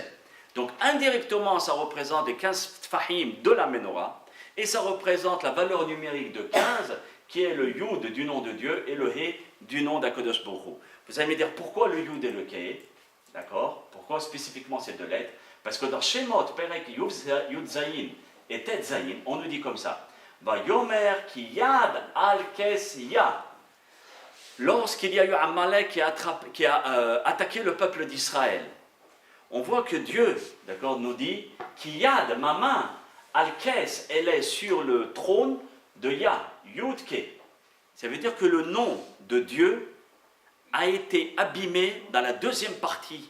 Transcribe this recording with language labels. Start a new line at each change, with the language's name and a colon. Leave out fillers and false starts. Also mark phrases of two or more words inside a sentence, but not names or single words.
French: Donc indirectement, ça représente les 15 tfahim de la menorah, et ça représente la valeur numérique de 15, qui est le yud du nom de Dieu et le he du nom d'Akadosh Baruch Hu. Vous allez me dire pourquoi le yud et le ke, d'accord, pourquoi spécifiquement ces deux lettres? Parce que dans Shemot,
Hebrew: פרק יוד זין
French: et
Hebrew: טית זין,
French: on nous dit comme ça.
Hebrew: ויאמר כי יד על כס יה.
French: Lorsqu'il y a eu Amalek qui a attaqué le peuple d'Israël, on voit que Dieu, d'accord, nous dit
Hebrew: כי יד,
French: ma main,
Hebrew: על כס,
French: elle est sur le trône de Ya,
Hebrew: יוד קה.
French: Ça veut dire que le nom de Dieu a été abîmé dans la deuxième partie.